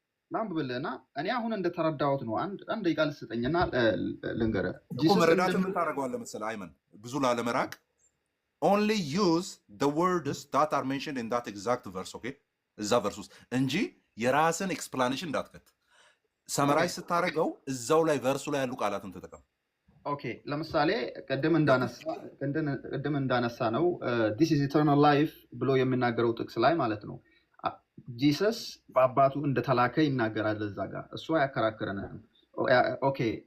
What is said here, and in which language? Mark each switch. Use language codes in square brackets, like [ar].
[am] ላንብብልህና እኔ አሁን እንደተረዳሁት ነው። አንድ ቃል ስጠኝና ልንገርህ። መረዳት ምን ታደርገዋለህ መሰለህ አይመን? ብዙ ላለመራቅ [en] only use the words that are mentioned in that exact verse okay? [am] እዛ ቨርስ ውስጥ እንጂ የራስን ኤክስፕላኔሽን እንዳትከት። ሰመራይዝ ስታደርገው እዛው ላይ ቨርሱ ላይ ያሉ ቃላትን ተጠቀም። ኦኬ ለምሳሌ ቅድም እንዳነሳ ነው [en] this is eternal life [am] ብሎ የሚናገረው ጥቅስ ላይ ማለት ነው ጂሰስ በአባቱ እንደተላከ ይናገራል። እዛ ጋር እሱ አያከራክረንም። ኦኬ